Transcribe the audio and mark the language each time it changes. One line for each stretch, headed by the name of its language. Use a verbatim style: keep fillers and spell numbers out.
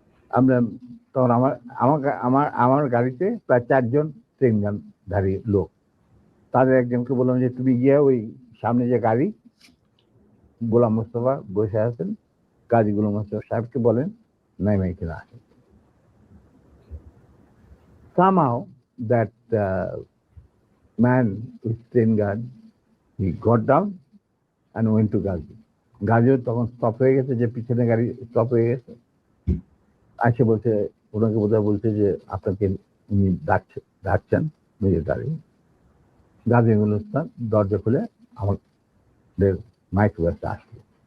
Bangla: আমরা তখন আমার আমার আমার গাড়িতে প্রায় চারজন ট্রেনগানধারী লোক, তাদের একজনকে বললাম যে তুমি গিয়ে ওই সামনে যে গাড়ি গোলাম মোস্তফা বসে আছেন, কাজী গোলাম মোস্তফা সাহেবকে বলেন নাইমে কিনা আসেন।
English: Somehow that uh, man with train guard, he got down and went to Ghazi.
Bangla: গাজিও তখন স্টপ হয়ে গেছে, যে পিছনে গাড়ি স্টপ হয়ে গেছে, আসে বলছে ওনাকে বোধহয় বলছে যে আপনাকে উনি ডাকছে ডাকছেন নিজের গাড়ি। গাজিউল ইসলাম দরজা খুলে আমাদের মাইক্রোবাসে আসলো।